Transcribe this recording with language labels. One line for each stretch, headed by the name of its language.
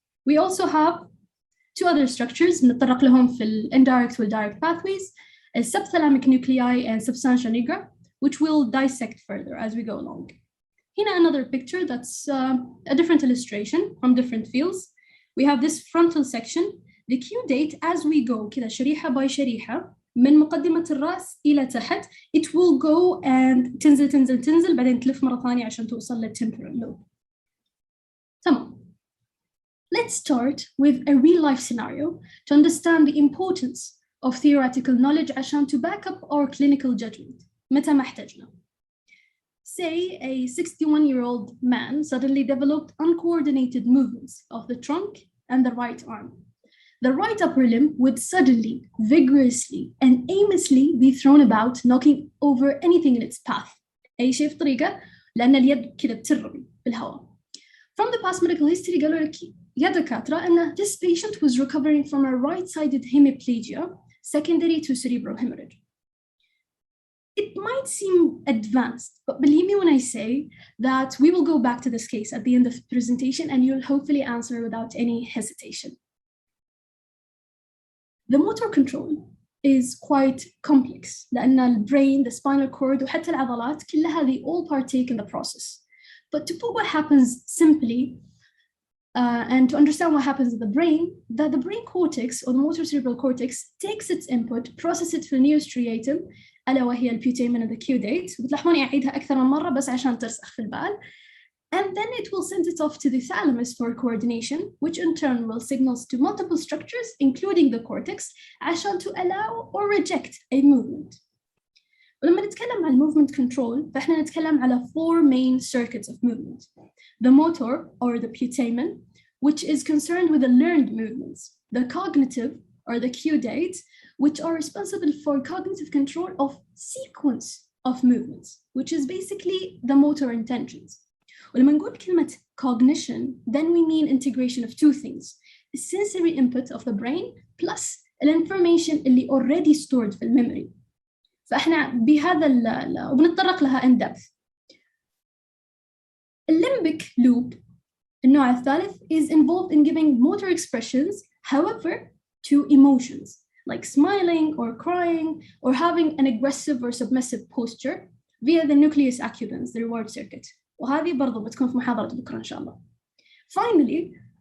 English: We also have two other structures
Arabic: نتطرق لهم في ال
English: indirect
Arabic: وال
English: direct pathways, subthalamic nuclei and substantia nigra, which we'll dissect further as we go along. Here another picture that's a different illustration from different fields. We have this frontal section. The caudate as we go
Arabic: كذا شريحة باي شريحة من مقدمة الرأس إلى تحت
English: it will go and
Arabic: تنزل بعدين تلف مرة ثانية عشان توصل للtemporal lobe. تمام.
English: Let's start with a real life scenario to understand the importance of theoretical knowledge
Arabic: عشان
English: to back up our clinical judgment
Arabic: متى ما احتاجنا.
English: Say a 61-year-old man suddenly developed uncoordinated movements of the trunk and the right arm. The right upper limb would suddenly, vigorously, and aimlessly be thrown about, knocking over anything in its path.
Arabic: أي شيء في طريقة لأن اليد كده بترمي بالهواء.
English: From the past medical history
Arabic: قالوا لك يا دكاترة أن
English: this patient was recovering from a right-sided hemiplegia secondary to cerebral hemorrhage. It might seem advanced, but believe me when I say that we will go back to this case at the end of the presentation and you'll hopefully answer without any hesitation. The motor control is quite complex
Arabic: لأن
English: the brain, the spinal cord
Arabic: وحتى العضلات كلها
English: they all partake in the process. But to put what happens simply and to understand what happens in the brain, that the brain cortex or the motor cerebral cortex takes its input, processes it
Arabic: في النيوسترياتم ألا وهي البيوتامين
English: and the caudate.
Arabic: بتلاحظوني أعيدها أكثر من مرة بس عشان ترسخ في البال.
English: And then it will send it off to the thalamus for coordination, which in turn will signal to multiple structures, including the cortex,
Arabic: عشان
English: to allow or reject a movement.
Arabic: ولما نتكلم عن
English: movement control,
Arabic: فإحنا نتكلم على
English: 4 main circuits of movement. The motor, or the putamen, which is concerned with the learned movements. The cognitive, or the caudate, which are responsible for cognitive control of sequence of movements, which is basically the motor intentions.
Arabic: ولما نقول كلمة
English: cognition, then we mean integration of 2 things. The sensory input of the brain plus the information
Arabic: اللي
English: already stored
Arabic: في
English: memory.
Arabic: فإحنا بهذا وبنتطرق لها
English: in depth. Limbic loop,
Arabic: النوع الثالث,
English: is involved in giving motor expressions, however, to emotions, like smiling or crying or having an aggressive or submissive posture via the nucleus accumbens, the reward circuit.
Arabic: وهذه برضو بتكون في محاضرة بكرة إن شاء الله.
English: Finally,